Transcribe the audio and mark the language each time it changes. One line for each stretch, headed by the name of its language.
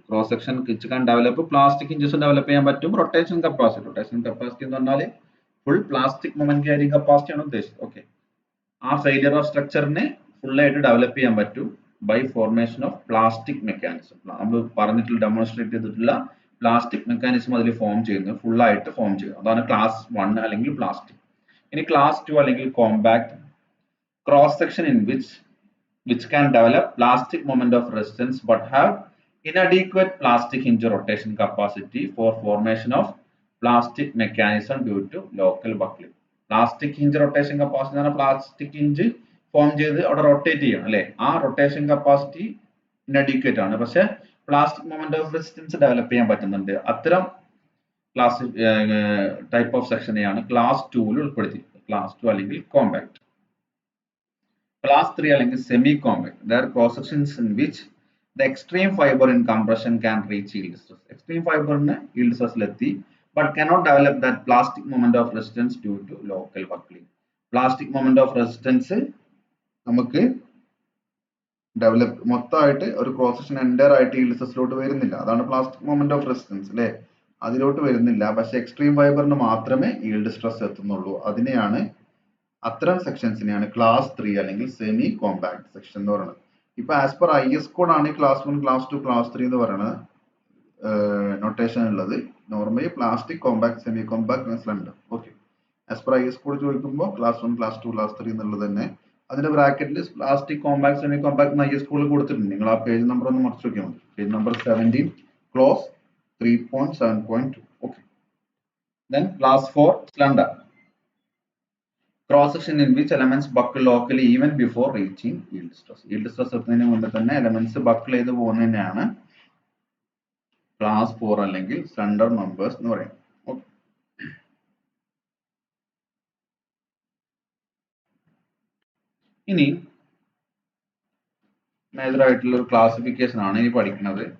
English: Cross section which can develop plastic hinges develop
Malayalam: ചെയ്യാൻ പറ്റും.
English: rotation capacity
Malayalam: എന്ന് പറഞ്ഞാൽ
English: full plastic moment carrying capacity
Malayalam: ആണ് ഉദ്ദേശിച്ചത്.
English: okay, ആ failure of structure-നെ full
Malayalam: ആയിട്ട് ഡെവലപ്പ് ചെയ്യാൻ പറ്റും
English: by formation of plastic mechanism.
Malayalam: നമ്മൾ പറഞ്ഞിട്ടുള്ള ഡെമോൺസ്ട്രേറ്റ് ചെയ്തിട്ടുള്ള പ്ലാസ്റ്റിക് മെക്കാനിസം അതിൽ ഫോം ചെയ്യുന്നത്, ഫുൾ ആയിട്ട് ഫോം ചെയ്യുന്നത്, അതാണ് ക്ലാസ് 1 അല്ലെങ്കിൽ പ്ലാസ്റ്റിക്. ഇനി ക്ലാസ് 2 അല്ലെങ്കിൽ compact cross section in
English: which can develop plastic moment of resistance but have inadequate plastic hinge rotation capacity for formation of plastic mechanism due to local buckling.
Malayalam: Plastic hinge rotation capacity എന്ന് പറഞ്ഞാൽ plastic hinge form ചെയ്ത് അവിടെ rotate ചെയ്യണം അല്ലെ, ആ rotation capacity ഇൻഅഡീക്വേറ്റ് ആണ്, പക്ഷെ plastic moment of resistance develop ചെയ്യാൻ പറ്റുന്നുണ്ട്. അത്തരം ക്ലാസ് ടൈപ്പ് ഓഫ് സെക്ഷനെയാണ് ക്ലാസ് 2 ഉൾപ്പെടുത്തിയിരിക്കുന്നത്. ക്ലാസ് 2 അല്ലെങ്കിൽ കോമ്പാക്ട്. ക്ലാസ് 3 അല്ലെങ്കിൽ semi compact,
English: there are cross sections in which the extreme fiber in compression can reach yield stress. extreme fiber ന് yield stress
Malayalam: ലെത്തി
English: but cannot develop that plastic moment of resistance due to local buckling.
Malayalam: plastic moment of resistance നമുക്ക് develop മൊത്തമായിട്ട് ഒരു cross section entire ആയിട്ട് yield stressലോട്ട് വരുന്നില്ല, അതാണ് plastic moment of resistance അല്ലെ, അതിലോട്ട് വരുന്നില്ല. പക്ഷെ എക്സ്ട്രീം ഫൈബറിന് മാത്രമേ yield stress എത്തുന്നുള്ളൂ. അതിനെയാണ്, അത്തരം സെക്ഷൻസിനെയാണ് ക്ലാസ് 3 അല്ലെങ്കിൽ സെമി കോമ്പാക്ട് സെക്ഷൻ എന്ന് പറയുന്നത്. ഇപ്പൊ ആസ് പെർ IS കോഡ് ആണ് ക്ലാസ് 1 ക്ലാസ് 2 ക്ലാസ് 3 എന്ന് പറയുന്നത് നൊട്ടേഷൻ ഉള്ളത്. Normally plastic compact semi compact slender. Okay, as per IS code ചോദിക്കുമ്പോൾ ക്ലാസ് 1 ക്ലാസ് 2 ക്ലാസ് 3 എന്നുള്ളത് തന്നെ അതിന്റെ ബ്രാക്കറ്റിൽ plastic compact semi compact IS കോഡിൽ കൊടുത്തിട്ടുണ്ട്. നിങ്ങൾ ആ പേജ് നമ്പർ ഒന്ന് മറിച്ച് നോക്കിയാൽ മതി. Page number 17 close 3.7.2.
English: Okay, then class 4 slender cross section in which elements buckle locally even before reaching yield stress.
Malayalam: yield stress എത്തുന്നതിന് മുമ്പ് തന്നെ എലമെന്റ്സ് ബക്കിൾ ചെയ്ത് പോകുന്നതിനെയാണ് ക്ലാസ് 4 അല്ലെങ്കിൽ സ്ലണ്ടർ മെമ്പേഴ്സ് എന്ന് പറയുന്നത്. ഓക്കെ, ഇനി മേജർ ആയിട്ടുള്ള ഒരു ക്ലാസിഫിക്കേഷൻ ആണ് ഇനി പഠിക്കുന്നത്.